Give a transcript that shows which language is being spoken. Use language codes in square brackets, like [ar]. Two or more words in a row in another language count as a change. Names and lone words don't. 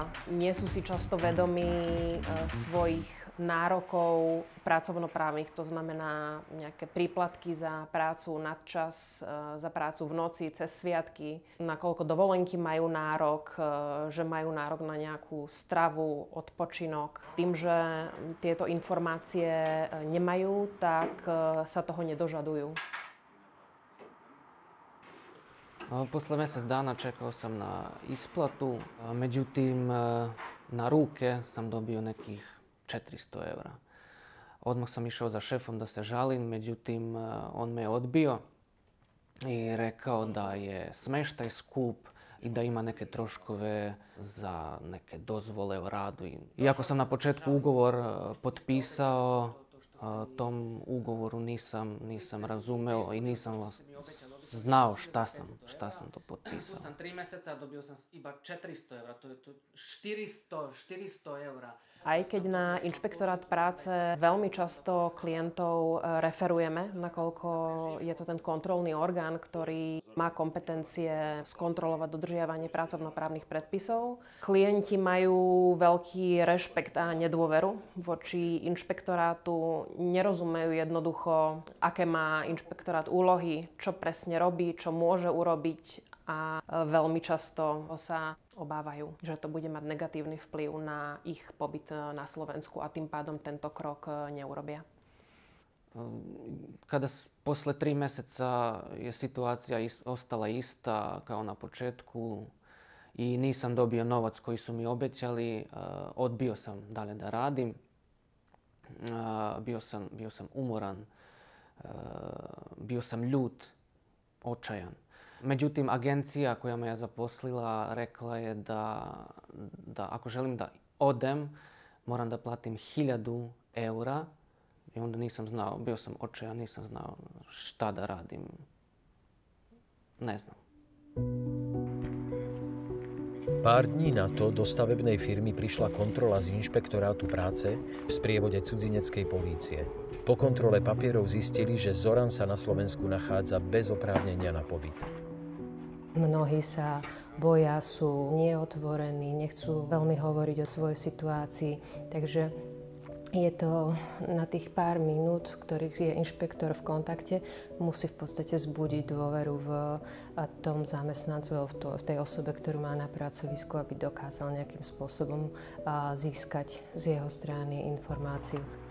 [sk] Nie sú si často vedomí svojich nárokov pracovnoprávnych, to znamená nejaké príplatky za prácu nadčas, za prácu v noci, cez sviatky, nakoľko dovolenky majú nárok, že majú nárok na nejakú stravu, odpočinok. Tým, že tieto informácie nemajú, tak sa toho nedožadujú. [sr] Posle mjesec dana čekao sam na isplatu, međutim na ruke sam dobio nekih 400 eura. Odmah sam išao za šefom da se žalim, međutim on me je odbio i rekao da je smeštaj skup i da ima neke troškove za neke dozvole o radu. Iako sam na početku ugovor potpisao, tom ugovoru nisam razumeo i nisam znao šta sam to potpisao. Sam 3 mjeseca, dobio sam iba 400 eura, to je 400 eura. [sk] Aj keď na inšpektorát práce veľmi často klientov referujeme, nakoľko je to ten kontrolný orgán, ktorý má kompetencie skontrolovať dodržiavanie pracovnoprávnych predpisov. Klienti majú veľký rešpekt a nedôveru voči inšpektorátu, nerozumejú jednoducho, aké má inšpektorát úlohy, čo presne robí, čo môže urobiť a veľmi často sa obávajú, že to bude mať negatívny vplyv na ich pobyt na Slovensku a tým pádom tento krok neurobia. [sr] Kada posle 3 mjeseca je situacija ostala ista kao na početku i nisam dobio novac koji su mi obećali, odbio sam dalje da radim. Bio sam umoran, bio sam ljut, očajan. Međutim, agencija koja me je zaposlila rekla je da ako želim da odem, moram da platim 1000 eura. I onda nisam znao, bio sam očajan, nisam znao šta da radim. Ne znam. [sk] Pár dní na to do stavebnej firmy prišla kontrola z inšpektorátu práce v sprievode cudzineckej polície. Po kontrole papierov zistili, že Zoran sa na Slovensku nachádza bez oprávnenia na pobyt. Mnohí sa boja, sú neotvorení, nechcú veľmi hovoriť o svojej situácii, takže je to na tých pár minút, ktorých je inšpektor v kontakte, musí v podstate zbudiť dôveru v tom zamestnancu, v tej osobe, ktorú má na pracovisku, aby dokázal nejakým spôsobom získať z jeho strany informáciu.